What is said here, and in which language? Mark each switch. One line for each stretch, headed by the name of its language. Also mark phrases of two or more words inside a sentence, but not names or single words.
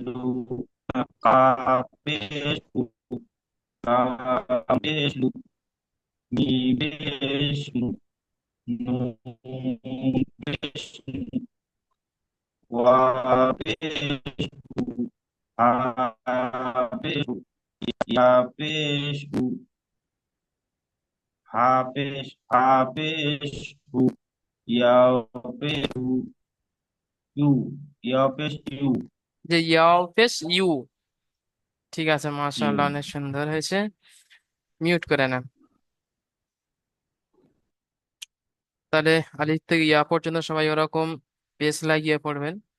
Bangla: কাফ পেশ লাম পেশ মীম পেশ নূন পেশ ওয়াও পেশ হা পেশ ইয়া পেশ হা পেশ হা পেশ ইয়া পেশ ইউ ইয়া পেশ ইউ যে ইয়াও পেশ ইউ। ঠিক আছে, ইউ মাশাআল্লাহ, অনেক সুন্দর হয়েছে। মিউট করে নেন। তাহলে আলিফ থেকে ইয়া পর্যন্ত সবাই ওরকম পেজ লাগিয়ে পড়বেন।